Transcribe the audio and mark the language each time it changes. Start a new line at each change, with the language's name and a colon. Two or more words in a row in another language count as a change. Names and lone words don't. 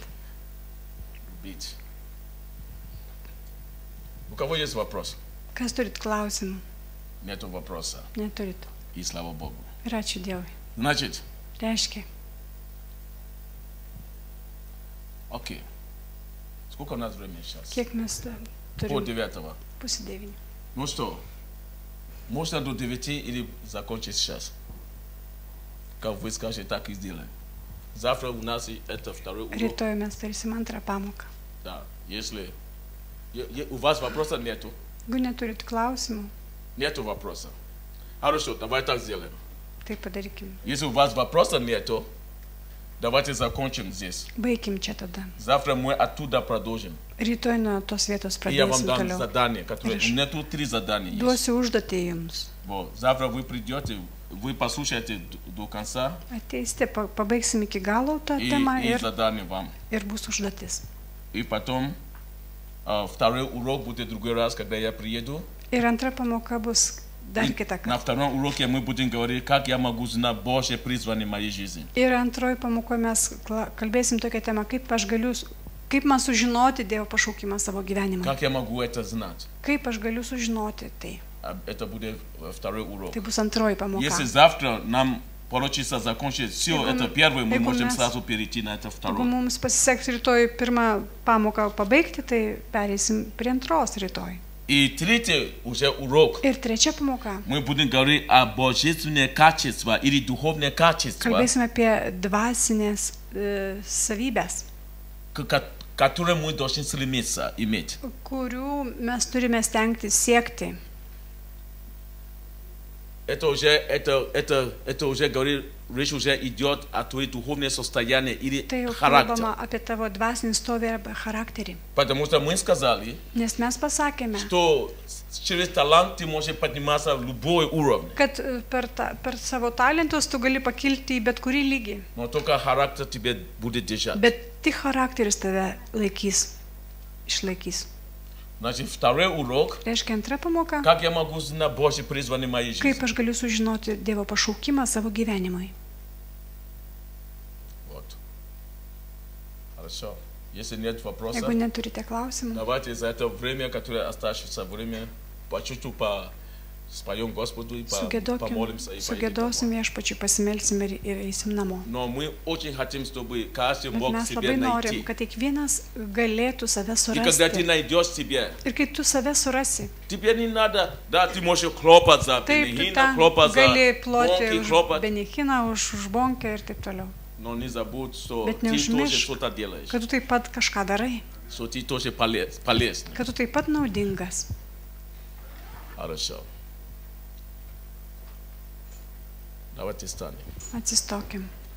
Russian: любить. У кого есть вопрос?
Lithuanian: Kas turit klausimų?
Russian: Нету вопроса.
Lithuanian: Neturit.
Russian: И слава Богу.
Lithuanian: Ir ačiū Dievui.
Russian: Значит,
Lithuanian: Reiškia,
Russian: окей. Сколько у нас времени сейчас?
Lithuanian: kiek mes
Russian: Пол
Lithuanian: turim?
Russian: девятого.
Lithuanian: Pusė 9.
Russian: Ну что, можно до 9 или закончить сейчас? Как вы скажете, так и сделаем. Завтра у нас и это второй урок.
Lithuanian: Rytoj mes tarysim antrą pamoką.
Russian: Да, если у вас вопроса нету,
Lithuanian: Jeigu neturit klausimų,
Russian: нету вопроса. Хорошо, давай так сделаем.
Lithuanian: tai padarykim.
Russian: Если у вас вопроса нету, давайте закончим здесь.
Lithuanian: Baigim čia tada.
Russian: Завтра мы оттуда продолжим.
Lithuanian: Rytoj nuo tos vietos
Russian: И я вам
Lithuanian: pradėsim
Russian: дам
Lithuanian: toliau.
Russian: задание, которое... У Хорошо. меня тут 3 задания есть.
Lithuanian: Duosiu užduotį jums.
Russian: Вот. Завтра вы придете, вы послушаете до конца,
Lithuanian: Ateisite, pabaigsim iki galo tą temą
Russian: и
Lithuanian: ir
Russian: задание вам.
Lithuanian: bus užduotis.
Russian: И потом второй урок будет в другой раз, когда я приеду.
Lithuanian: Ir antra pamoka bus dar
Russian: И
Lithuanian: kitą
Russian: на
Lithuanian: kartą.
Russian: втором уроке мы будем говорить, как я могу знать Божье призвание в моей жизни.
Lithuanian: Ir antroji pamokoje mes kalbėsim tokią temą, kaip man sužinoti Dievo pašaukimą savo gyvenimą.
Russian: Как я могу это знать?
Lithuanian: Kaip aš galiu sužinoti tai.
Russian: Это будет второй урок.
Lithuanian: Tai bus antroji pamoka.
Russian: Если завтра нам получится закончить все
Lithuanian: Jeigu
Russian: это m- первое, мы
Lithuanian: jeigu
Russian: можем
Lithuanian: mes-
Russian: сразу перейти на это
Lithuanian: Jeigu
Russian: второе.
Lithuanian: mums pasiseks rytoj pirmą pamoką pabaigti, tai pereisim prie antros rytoj.
Russian: И третий уже урок.
Lithuanian: Ir trečia pamoka.
Russian: Мы будем говорить о божественных качествах или духовных качествах,
Lithuanian: Kalbėsime apie dvasinės savybės,
Russian: которые мы должны стремиться иметь.
Lithuanian: kurių mes turime stengtis siekti.
Russian: Это уже говорит, речь уже идет о твоем духовном состоянии или
Lithuanian: Tai jau
Russian: характере.
Lithuanian: kalbama apie tavo dvasinį stovį arba charakterį.
Russian: Потому что мы сказали,
Lithuanian: Nes mes pasakėme,
Russian: что через талант ты можешь подниматься в любой уровень,
Lithuanian: kad per savo talentus tu gali pakilti į bet kurį lygį,
Russian: но только характер тебе будет держать.
Lithuanian: bet tik charakteris tave išlaikys.
Russian: Значит, второй урок,
Lithuanian: Reiškia antra pamoka,
Russian: как я могу знать Божье призвание в моей
Lithuanian: kaip
Russian: жизни.
Lithuanian: aš galiu sužinoti Dievo pašaukimą savo gyvenimui.
Russian: Вот. Хорошо. Если нет вопросов,
Lithuanian: Jeigu neturite klausimų,
Russian: давайте за это время, которое оставшееся время, по чуть-чуть споем Господу и помолимся. И
Lithuanian: sugėdosim viešpačiui, pasimelsim ir eisim namo.
Russian: Но мы очень хотим, чтобы каждый
Lithuanian: Bet
Russian: мог
Lithuanian: mes
Russian: себе
Lithuanian: labai norim,
Russian: найти.
Lithuanian: kad kiekvienas galėtų save
Russian: И когда ты
Lithuanian: surasti.
Russian: найдешь себе,
Lithuanian: Ir kai tu save surasi,
Russian: тебе не надо, да, ты можешь хлопать за
Lithuanian: taip tu
Russian: Бенихина,
Lithuanian: ten
Russian: хлопать за
Lithuanian: gali ploti
Russian: Бонки,
Lithuanian: už
Russian: хлопать,
Lithuanian: Benichiną, už Bonkę ir taip toliau.
Russian: но не забудь, что
Lithuanian: Bet
Russian: ты тоже
Lithuanian: neužmiršk,
Russian: что-то делаешь,
Lithuanian: kad tu taip pat kažką darai,
Russian: что ты тоже полезный.
Lithuanian: kad tu taip pat naudingas.
Russian: Хорошо. Давайте станем.
Lithuanian: Atsistokim.